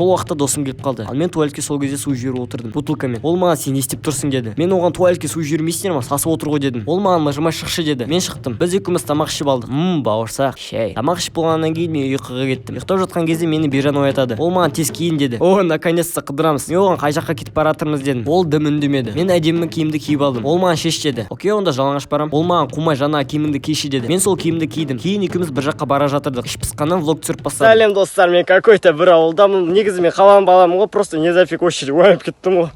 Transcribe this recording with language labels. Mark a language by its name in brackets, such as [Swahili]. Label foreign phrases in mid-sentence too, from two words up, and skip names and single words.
[Kazakh] Сол уақытта досым келіп қалды. Ал мен туалетке сол кезде су жіберіп отырдым бутылкамен. Ол маған сен не істеп тұрсың деді. Мен оған туалетке су жібермейсіңдер ме? Сасып отыр ғой дедім. Ол маған мыжымай шықшы деді. Мен шықтым. Біз екеуміз тамақ ішіп алдық. Бауырсақ, шай. Тамақ ішіп болғаннан кейін мен ұйқыға кеттім. Ұйықтап жатқан кезде мені Бержан оятады. Ол маған тез киін деді. О, наконец-то қыдырамыз. Мен оған қай жаққа кетіп бара жатырмыз дедім. Ол дым үндемеді. Мен әдемі киімді киіп алдым. Ол маған шеш деді. Окей, онда жалаңаш барам. Ол маған қумай жаңа киіміңді киші деді. Мен сол киімді кидім. Кейін екеуміз бір жаққа бара жатырдық. Іш пысқаннан влог түсіріп бастадым. Сәлем достар, мен какой-то бір ауылдамын. Негізі мен қаланың баламын ғой, [Russian] просто не зафиг очередь [Kazakh] ойнап кеттім ғой.